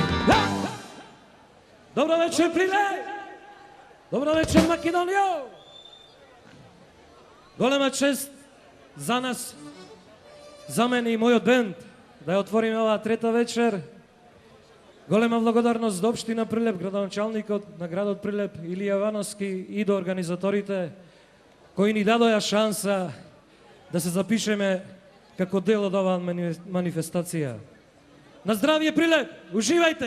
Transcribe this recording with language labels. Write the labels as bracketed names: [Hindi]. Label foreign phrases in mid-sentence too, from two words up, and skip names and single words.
[Macedonian] Dobro večer Prilej, dobro večer Makedonijo. Golema čest za nas, za mene i moj bend, da je otvorim ova treta večer. Golema благодарност до општина Прилеп, градоначалникот на градот Прилеп Илија Вановски и до организаторите кои ни дадоа шанса да се запишеме како дел од оваа манифестација. На здравје Прилеп, уживајте!